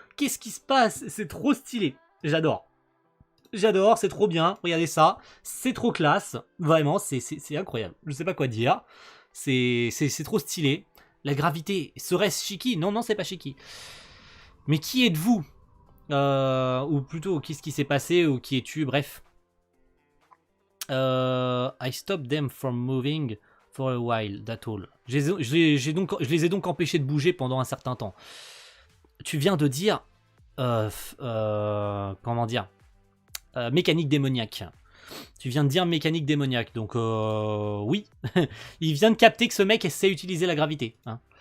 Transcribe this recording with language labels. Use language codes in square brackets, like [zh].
[fr] Qu'est-ce qui se passe? C'est trop stylé. J'adore. J'adore, c'est trop bien. Regardez ça. C'est trop classe. Vraiment, c'est incroyable. Je sais pas quoi dire. C'est trop stylé. La gravité, serait-ce Shiki? Non, non, c'est pas Shiki. Mais qui êtes-vous? Ou plutôt, qu'est-ce qui s'est passé? Ou qui es-tu? Bref. [en] I stopped them from moving for a while, that's all. [fr] Je les ai donc empêchés de bouger pendant un certain temps. Tu viens de dire... comment dire? Mécanique démoniaque. Tu viens de dire mécanique démoniaque, donc oui. Il vient de capter que ce mec sait utiliser la gravité. Hein.